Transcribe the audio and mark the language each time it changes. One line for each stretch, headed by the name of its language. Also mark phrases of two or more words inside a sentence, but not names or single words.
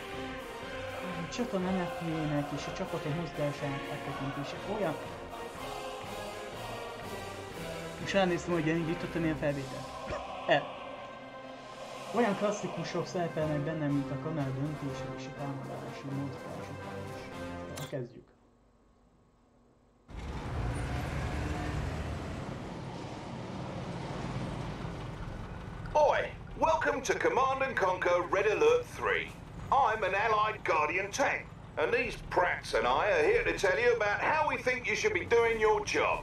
Hungarian: Csak a menetlének és a csapatok mozgásának áttekintése olyan... Most elnéztem, hogy elindítottam ilyen felvételt. Olyan klasszikusok szerepelnek bennem, mint a kamera döntése és a támadási mozgások is. Kezdjük.
English: Oi! Welcome to Command and Conquer Red Alert 3. I'm an allied Guardian tank, and these prats and I are here to tell you about how we think you should be doing your job.